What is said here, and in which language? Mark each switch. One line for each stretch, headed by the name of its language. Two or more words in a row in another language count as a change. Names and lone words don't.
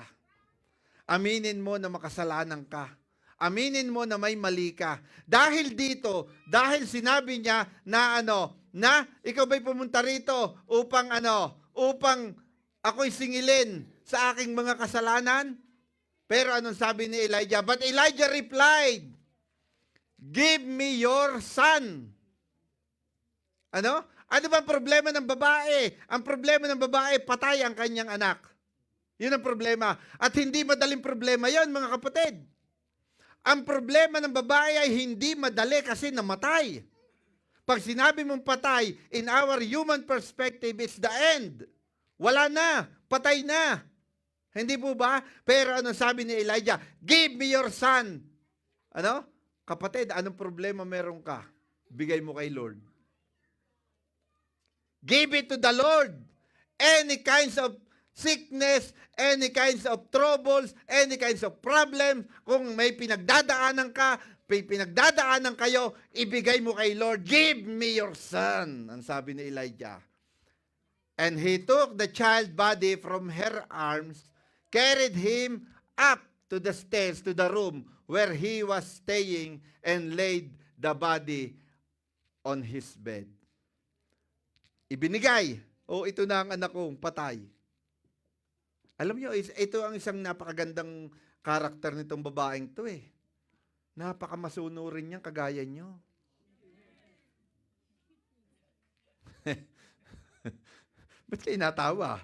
Filipino: Aminin mo na makasalanan ka. Aminin mo na may mali ka. Dahil dito, dahil sinabi niya na na ikaw ba'y pumunta rito upang ako'y singilin sa aking mga kasalanan? Pero anong sabi ni Elijah?
English: But Elijah replied, "Give me your son."
Filipino: Ano ba ang problema ng babae? Ang problema ng babae, patay ang kanyang anak. Yun ang problema. At hindi madaling problema yon, mga kapatid. Ang problema ng babae ay hindi madali kasi namatay. Pag sinabi mong patay,
English: in our human perspective, it's the end.
Filipino: Wala na. Patay na. Hindi po ba? Pero sabi ni Elijah?
English: Give me your son.
Filipino: Kapatid, anong problema meron ka? Bigay mo kay Lord.
English: Give it to the Lord. Any kinds of sickness, any kinds of troubles, any kinds of problems,
Filipino: kung may pinagdadaanan ka, pinagdadaanan kayo, ibigay mo kay Lord.
English: Give me your son,
Filipino: ang sabi ni Elijah.
English: And he took the child body from her arms, carried him up to the stairs, to the room where he was staying, and laid the body on his bed.
Filipino: Ibinigay, ito na ang anak kong patay. Alam niyo, ito ang isang napakagandang karakter nitong babaeng to eh. Napakamasunurin niyang kagaya niyo. Ba't kayo natawa?